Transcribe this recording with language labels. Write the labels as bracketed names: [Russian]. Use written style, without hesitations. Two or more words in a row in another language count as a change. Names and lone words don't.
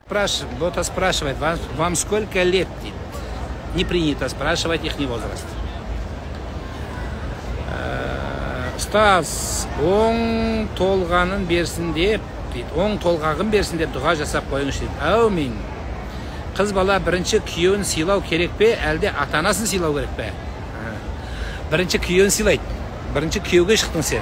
[Russian] кто-то спрашивает, вам сколько лет? Не принято спрашивать их возраст. [Kazakh] Ұстаз, оң толғағын берсін деп дұға жасап қойыңыз дейді. Әумин. Қыз бала бірінші күйеуін сыйлау керек пе, әлде ата-анасын сыйлау керек пе? Бірінші күйеуін сыйлайды. Бірінші күйеуге шықтың сен.